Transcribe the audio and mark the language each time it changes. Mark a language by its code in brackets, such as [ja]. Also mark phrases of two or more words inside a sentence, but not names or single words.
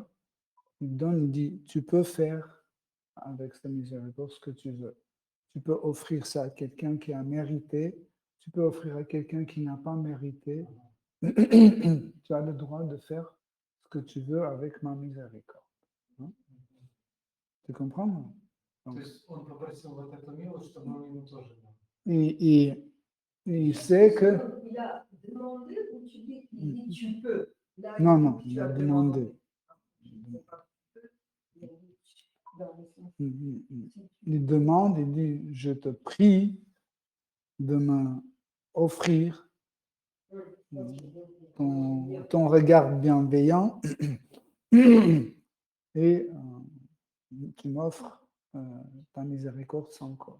[fr] Il donne, il dit, tu peux faire avec cette miséricorde ce que tu veux. Tu peux offrir ça à quelqu'un qui a mérité, tu peux offrir à quelqu'un qui n'a pas mérité. Tu as le droit de faire ce que tu veux avec ma miséricorde. Hein? Tu comprends? [ru] То [fr] Donc, [ru] есть он попросил вот эту милость, чтобы он ему тоже дал. [fr] il sait que... Il a demandé ou tu dis, il dit tu peux. Là, Non, il dit, non, tu il a as demandé. C'est pas tu peux, il a dit, dans le sens, Il demande, il dit, je te prie de me offrir ton regard bienveillant et tu m'offres ta miséricorde sans cause.